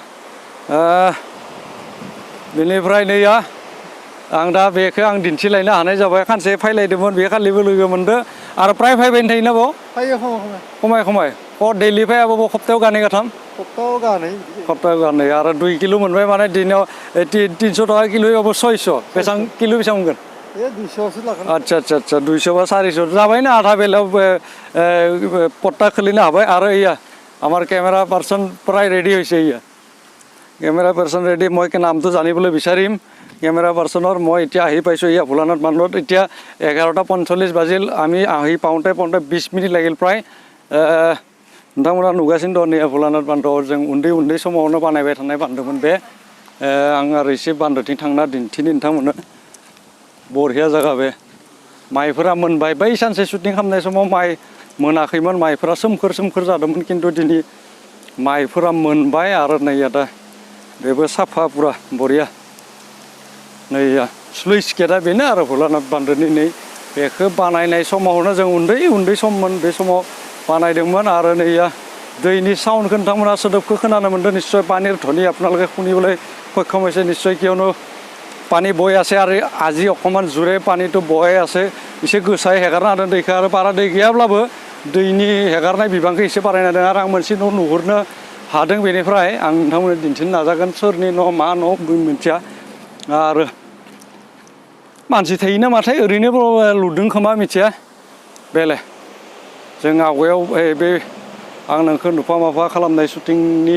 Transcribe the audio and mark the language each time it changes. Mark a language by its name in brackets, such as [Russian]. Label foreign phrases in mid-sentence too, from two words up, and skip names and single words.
[Bodo] बेनिफ्राय नैया आं दा बेखौ आं दिन्थिलायनो हानाय जाबाय खानसे फैलायदोंमोन बे खालिबो लोगो मोनदो आरो प्राय फैबाय थायोना बाव खमाय दैलि फैयाबो सप्तायाव गानै गाथाम सप्तायाव गानै आरो 2 किल' मोनबाय माने दिनाव 300 टाका किल' होबाबो 600 बेसेबां किल' बेसेबां मोनगोन आदसा 200 बा 400 जाबायना आधा बेलायाव पट्टा खोलिनो हाबाय आरो इया [Assamese] আমাৰ কেমেৰা পাৰ্চন প্ৰায় ৰেডি হৈছে ইয়া কেমেৰা পাৰ্চন ৰেডি মই নামটো জানিবলৈ বিচাৰিম কেমেৰা পাৰ্চনৰ মই এতিয়া আহি পাইছোঁ ইয়া ভোলানাথ বান্দৰত এতিয়া 11:45 বাজিল আমি আহি পাওঁতে 20 মিনিট লাগিল প্ৰায় [Bodo] नोंथांमोना नुगासिनो दं नैया भोलानाथ बान्दोआव जों उन्दै समावनो बानायबाय थानाय बान्दोमोन बे आं आरो एसे बान्दोथिं थांना दिन्थिनो नोंथांमोननो बरिया जायगा बे माइफोरा मोनबाय बै सानसे शुटिं खालामनाय समाव माइ मोनाखैमोन माइफोरा सोमखोर जादोंमोन खिन्थु दिनै माइफोरा मोनबाय आरो नैया दा बेबो साफा पुरा बरिया नैया स्लुइस गेटआ बेनो आरो भोलानाथ बान्दोनि नै बेखौ बानायनाय समावनो जों उन्दै सममोन बे समाव बानायदोंमोन आरो नैया दैनि साउन्डखौ नोंथांमोना सोदोबखौ खोनानो मोन्दों [Assamese] নিশ্চয় পানীৰ ধ্বনি আপোনালোকে শুনিবলৈ সক্ষম হৈছে নিশ্চয় কিয়নো পানী বৈ আছে আৰু আজি অকণমান জোৰে পানীটো বৈ আছে [Bodo] एसे गोसायै हेगारना होदों दैखौ आरो बारा दै गैयाब्लाबो दैनि हेगारनाय बिबांखौ एसे बारायना होदों आरो आं मोनसे न' नुहुरनो हादों बेनिफ्राय आं नोंथांमोननो दिन्थिनो नाजागोन सोरनि न' मा न' मिन्थिया आरो मानसि थायोना माथाय ओरैनो लुदों खोमा मिथिया बेले जों आवगायाव बे आं नोंखौ नुफा माफा खालामनाय शुटिंनि